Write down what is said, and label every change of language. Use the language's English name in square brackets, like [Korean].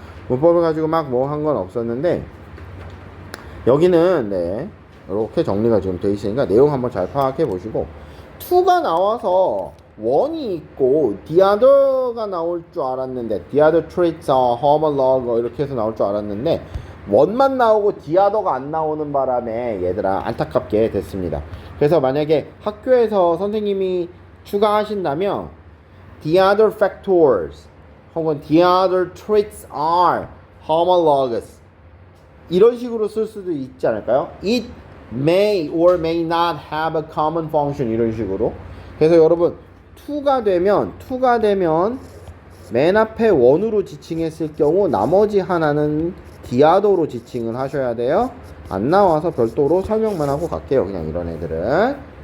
[Korean] 문법을 가지고 막 뭐 한 건 없었는데, 여기는 이렇게 정리가 지금 돼 있으니까 내용 한번 잘 파악해 보시고, 2가 나와서 1이 있고 the other가 나올 줄 알았는데, [English] the other traits are homolog [Korean] 이렇게 해서 나올 줄 알았는데 1만 나오고 the other가 안 나오는 바람에 얘들아 안타깝게 됐습니다. 그래서 만약에 학교에서 선생님이 추가하신다면 the other factors 혹은 [English] the other traits are homologous [Korean] 이런 식으로 쓸 수도 있지 않을까요? [English] It may or may not have a common function [Korean] 이런 식으로. 그래서 여러분 2가 되면 맨 앞에 1으로 지칭했을 경우 나머지 하나는 the other로 지칭을 하셔야 돼요. 안 나와서 별도로 설명만 하고 갈게요. 그냥 이런 애들은.